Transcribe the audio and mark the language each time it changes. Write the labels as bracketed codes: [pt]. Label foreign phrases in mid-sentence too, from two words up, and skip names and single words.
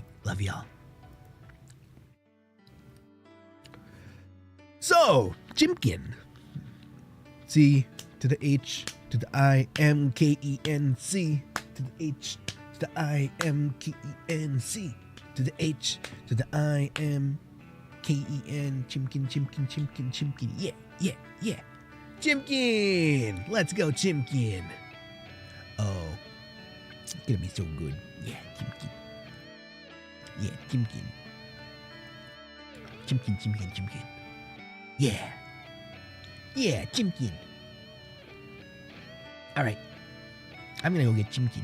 [en] Love y'all. So, Chimkin. C to the H to the I M K E N C to the H to the I M K E N C to the H to the I M K E N. Chimkin, Chimkin, Chimkin, Chimkin. Yeah. Chimkin. Let's go, Chimkin. Oh, it's gonna be so good. Yeah, Chimkin. Yeah, Chimkin. Chimkin. Yeah, Chimkin. Alright. I'm gonna go get Chimkin.